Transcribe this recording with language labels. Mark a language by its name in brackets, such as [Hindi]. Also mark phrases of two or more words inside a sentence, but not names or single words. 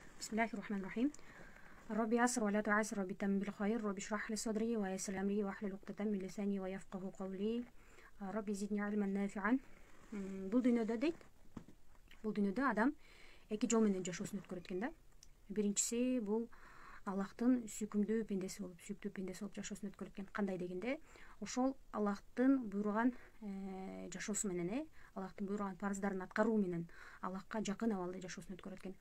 [Arabic] بسم الله الرحمن الرحيم رب يسر ولا تعسر رب تمم بالخير رب اشرح لي صدري ويسر أمري واحلل عقدة من لساني يفقهوا قولي. رب زدني علما نافعا. [Kyrgyz] Бул дүйнөдө дейт, бул дүйнөдө адам эки жол менен жашоосун өткөрөт экен да. Биринчиси бул Аллахтын сүйкүмдүү пендеси болуп, сүйүктүү пендеси болуп жашоосун өткөрөт экен. Кандай дегенде, ошол Аллахтын буйруган жашоосу менен, Аллахтын буйруган парыздарын аткаруу менен Аллахка жакын абалда жашоосун өткөрөт экен.